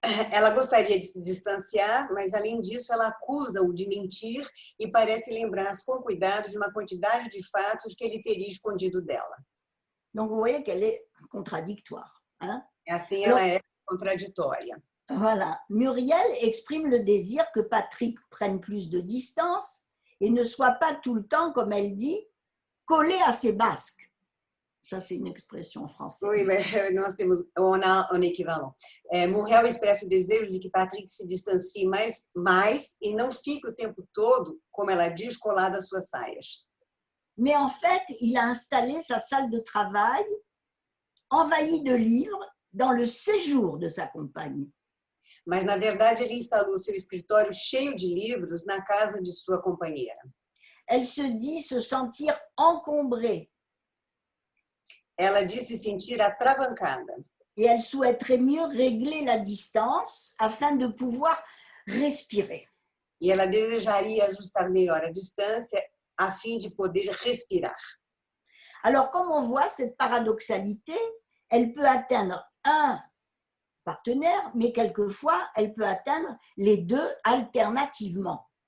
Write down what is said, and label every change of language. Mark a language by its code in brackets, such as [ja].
[pt] Ela gostaria de se distanciar, mas além disso ela acusa-o de mentir e parece lembrar-se com cuidado de uma quantidade de fatos que ele teria escondido dela. [fr] Donc vous voyez qu'elle est contradictoire. Hein? [pt] Assim ela é contraditória. [fr] Voilà. Muriel exprime le désir que Patrick prenne plus de distance et ne soit pas tout le temps, comme elle dit, collé à ses basques. Ça, c'est une expression en français. Oui, mais [pt] nós temos um equivalente. Muriel expressa o desejo de que Patrick se distancie mais e não fique o tempo todo, como ela diz, colado às suas saias. [fr] Mais en fait, il a installé sa salle de travail envahie de livres dans le séjour de sa compagne. [pt] Mas, na verdade, ele instalou seu escritório cheio de livros na casa de sua companheira. [fr] Elle se dit se sentir encombrée. [pt] Ela diz se sentir atravancada. [fr] Et elle souhaiterait mieux régler la distance afin de pouvoir respirer. [pt] E ela desejaria ajustar melhor a distância a fim de poder respirar. [fr] Alors, comme on voit, cette paradoxalité, elle peut atteindre un partenaire, mais quelquefois, elle peut atteindre les 2 alternativement.